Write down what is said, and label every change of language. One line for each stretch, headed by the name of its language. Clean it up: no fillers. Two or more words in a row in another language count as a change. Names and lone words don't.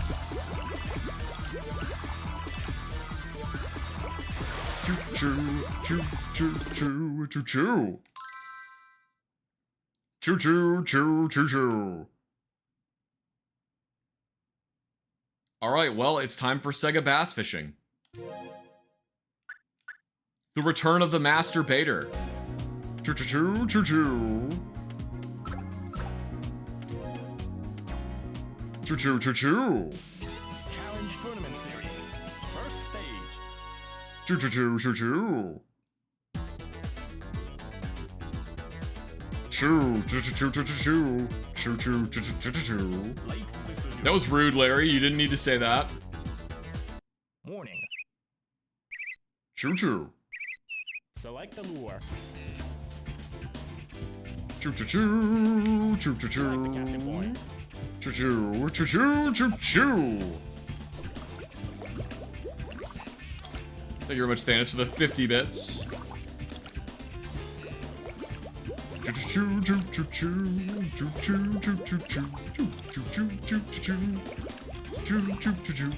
English: Choo-choo, choo-choo-choo, choo-choo. Choo-choo, choo-choo-choo. Alright, well, it's time for Sega Bass Fishing. The return of the masturbator. Choo-choo-choo, choo-choo. Choo-choo, choo-choo. Challenge Tournament Series. First stage. Choo-choo-choo, choo-choo. Choo, choo-choo-choo-choo-choo. Choo-choo-choo-choo-choo-choo. Lake Mr. That was rude, Larry. You didn't need to say that. Warning. Choo-choo. Select the lure. Choo-choo-choo. Select the captain Choo-choo-choo. point. Choo-choo, choo-choo, choo-choo. Thank you very much, Thanos, for the 50 bits. Choo-choo, choo-choo-choo. Choo-choo, choo-choo-choo. Choo-choo-choo, choo-choo-choo. Choo-choo-choo-choo.